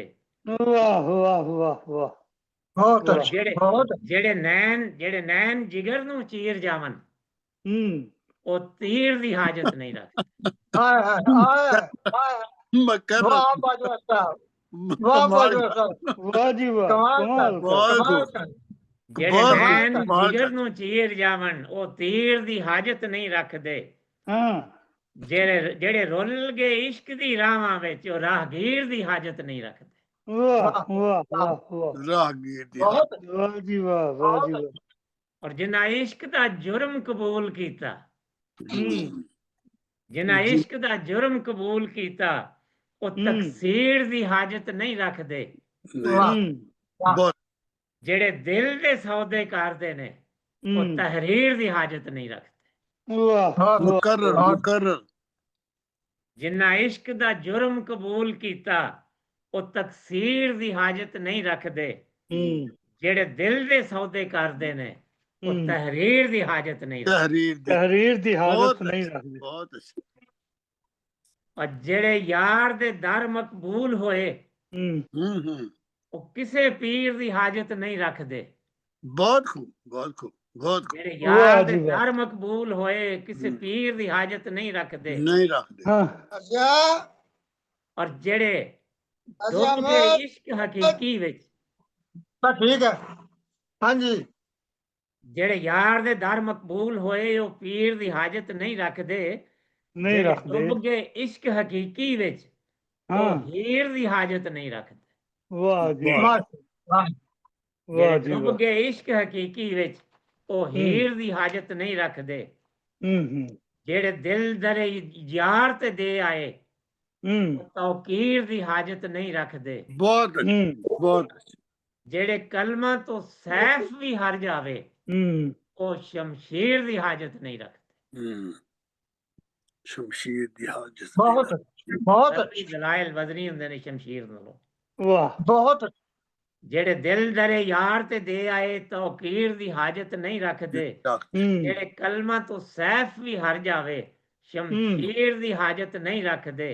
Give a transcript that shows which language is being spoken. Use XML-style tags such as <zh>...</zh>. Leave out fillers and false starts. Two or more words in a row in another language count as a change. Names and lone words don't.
<pa>वाह वाह वाह वाह ਬਹੁਤ ਵਾਹ। ਅੱਛਾ ਜਿਹੜੇ ਬਹੁਤ ਜਿਹੜੇ ਨੈਣ ਜਿਗਰ ਨੂੰ ਚੀਰ ਜਾਵਨ, हम्म ਉਹ ਤੀਰ ਦੀ ਹਾਜਤ ਨਹੀਂ ਰੱਖਦੇ। ਹਾਏ ਹਾਏ ਹਾਏ</pa> <ur>मकर</ur> <pa>ਵਾਹ ਬਾਜਵਾ ਸਾਹਿਬ ਵਾਹ ਬਾਜਵਾ ਸਾਹਿਬ</pa> <ur>واہ جی واہ कमाल कमाल कर, कर बहुत कमाल खूब कर।</ur> <pa>ਜਿਹੜੇ ਬਹੁਤ ਨੈਣ ਕਮਾਲ ਜਿਗਰ ਕਰ। ਨੂੰ ਚੀਰ ਜਾਵਨ, ਉਹ ਤੀਰ ਦੀ ਹਾਜਤ ਨਹੀਂ ਰੱਖਦੇ।</pa> <ur>हाँ</ur> <pa>ਜਿਹੜੇ ਰੁੱਲ ਗਏ ਇਸ਼ਕ ਦੀ ਰਾਹਾਂ ਵਿੱਚ, ਉਹ ਰਾਹਗੀਰ ਦੀ ਹਾਜਤ ਨਹੀਂ ਰੱਖਦੇ। वाह वाह वाह वाह ਰਾਹਗੀਰ ਦੀ ਬਹੁਤ</pa> <ur>واہ جی واہ واہ جی واہ</ur> <pa>ਔਰ ਜਿਨ੍ਹਾਂ ਇਸ਼ਕ ਦਾ ਜੁਰਮ ਕਬੂਲ ਕੀਤਾ, हम्म ਜਿਨ੍ਹਾਂ ਜੀ। ਇਸ਼ਕ ਦਾ ਜੁਰਮ ਕਬੂਲ ਕੀਤਾ, ਉਹ ਤਕਸੀਰ ਦੀ ਹਾਜਤ ਨਹੀਂ ਰੱਖਦੇ।</pa> <ur>नहीं वाह। हम्म बहुत</ur> <pa>ਜਿਹੜੇ ਦਿਲ ਦੇ ਸੌਦੇ ਕਰਦੇ ਨੇ, ਉਹ ਤਹਰੀਰ ਦੀ ਹਾਜਤ ਨਹੀਂ ਰੱਖਦੇ। वाह</pa> <ur>बहुत मुकर्रर बहुत मुकर्रर</ur> <pa>ਜਿਨ੍ਹਾਂ ਇਸ਼ਕ ਦਾ ਜੁਰਮ ਕਬੂਲ ਕੀਤਾ, ਉਹ ਤਕਸੀਰ ਦੀ ਹਾਜਤ ਨਹੀਂ ਰੱਖਦੇ। हम्म ਜਿਹੜੇ ਦਿਲ ਦੇ ਸੌਦੇ ਕਰਦੇ ਨੇ, ਉਹ ਤਹਰੀਰ ਦੀ ਹਾਜਤ ਨਹੀਂ ਰੱਖਦੇ। ਤਹਰੀਰ ਦੀ ਤਹਰੀਰ ਦੀ ਹਾਜਤ</pa> <ur>बहुत नहीं अच्छा, रखते بہت اچھا</ur> <pa>ਔਰ ਜਿਹੜੇ ਯਾਰ ਦੇ ਦਰ ਮਕਬੂਲ ਹੋਏ, हम्म ਉਹ ਕਿਸੇ ਪੀਰ ਦੀ ਹਾਜਤ ਨਹੀਂ ਰੱਖਦੇ।</pa> <ur>بہت خوب بہت خوب بہت خوب</ur> <pa>ਜਿਹੜੇ ਵਾਹ ਯਾਰ ਜੀ ਦੇ ਵਾਹ। ਦਰ ਮਕਬੂਲ ਹੋਏ, ਕਿਸੇ ਪੀਰ ਦੀ ਹਾਜਤ ਨਹੀਂ ਰੱਖਦੇ। ਨਹੀਂ ਰੱਖ ਦੇ</pa> <ur>हाँ</ur> <pa>ਅੱਛਾ ਔਰ ਜਿਹੜੇ ਅੱਛਾ ਡੁੱਬ ਮੈਂ ਗਏ ਇਸ਼ਕ ਹਕੀਕੀ ਵਿੱਚ, ਤਾਂ ਠੀਕ ਹੈ ਹਾਂਜੀ ਜਿਹੜੇ ਯਾਰ ਦੇ ਦਰ ਮਕਬੂਲ ਹੋਏ, ਉਹ ਪੀਰ ਦੀ ਹਾਜਤ ਨਹੀਂ ਰੱਖਦੇ।</pa> <ur>नहीं</ur> <pa>ਜਿਹੜੇ</pa> <ur>रखते</ur> <pa>ਡੁੱਬ ਗਏ ਇਸ਼ਕ ਹਕੀਕੀ ਵਿੱਚ,</pa> <ur>हाँ</ur> <pa>ਉਹ ਹੀਰ ਦੀ ਹਾਜਤ ਨਹੀਂ ਰੱਖਦੇ।</pa> <ur>واہ جی वाह। वाह ਵਾਹ वाह</ur> <pa>ਜਿਹੜੇ</pa> <ur>जी</ur> <pa>ਡੁੱਬ वाह ਗਏ ਇਸ਼ਕ ਹਕੀਕੀ ਵਿੱਚ, ਉਹ ਹੀਰ ਦੀ ਹਾਜਤ ਨਹੀਂ ਰੱਖਦੇ। हम्म ਜਿਹੜੇ ਦਿਲ ਦਰੇ ਯਾਰ ਤੇ ਦੇ ਆਏ, हम्म ਉਹ ਤੌਕੀਰ ਦੀ ਹਾਜਤ ਨਹੀਂ ਰੱਖਦੇ।</pa> <ur>بہت اچھا हम्म بہت اچھا</ur> <pa>ਜਿਹੜੇ ਕਲਮਾਂ ਤੋਂ ਸੈਫ ਵੀ ਹਰ ਜਾਵੇ, हम्म ਉਹ ਸ਼ਮਸ਼ੀਰ ਦੀ ਹਾਜਤ ਨਹੀਂ ਰੱਖਦੇ। ਸ਼ਮਸ਼ੀਰ ਦੀ ਹਾਜਤ ਬਹੁਤ ਅੱਛਾ ਬਹੁਤ ਸਰਬੀ ਅੱਛਾ ਦਲਾਇਲ ਵਜ਼ਨੀ ਹੁੰਦੇ ਨੇ ਸ਼ਮਸ਼ੀਰ ਨਾਲੋਂ। वाह ਬਹੁਤ ਅੱਛਾ ਜਿਹੜੇ ਦਿਲ ਦਰੇ ਯਾਰ ਤੇ ਦੇ ਆਏ, ਤੌਕੀਰ ਦੀ ਹਾਜਤ ਨਹੀਂ ਰੱਖਦੇ। हम्म ਜਿਹੜੇ ਕਲਮਾਂ ਤੋਂ ਸੈਫ ਵੀ ਹਰ ਜਾਵੇ, ਸ਼ਮਸ਼ੀਰ ਦੀ ਹਾਜਤ ਨਹੀਂ ਰੱਖਦੇ।</pa>